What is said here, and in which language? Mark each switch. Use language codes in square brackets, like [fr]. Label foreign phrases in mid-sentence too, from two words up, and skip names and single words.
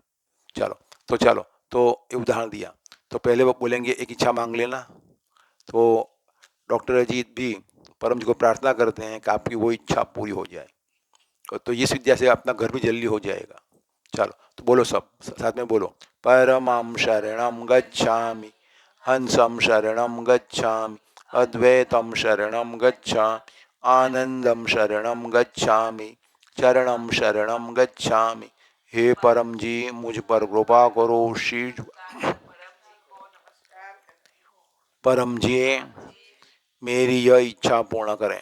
[hi] चलो तो ये उदाहरण दिया। तो पहले वो बोलेंगे एक इच्छा मांग लेना। तो डॉक्टर अजीत भी परम जी को प्रार्थना करते हैं कि आपकी वो इच्छा पूरी हो जाए, तो इस विद्या से अपना घर भी जल्दी हो जाएगा। चलो, तो बोलो, सब साथ में बोलो। [pi] परमं शरणं गच्छामि, हंसं शरणं गच्छामि, अद्वैतं शरणं गच्छामि, आनंदं शरणं गच्छामि, चरणं शरणं गच्छामि। [hi] हे परम जी, मुझ पर कृपा करो। श्री परम जी मेरी यह इच्छा पूर्ण करें।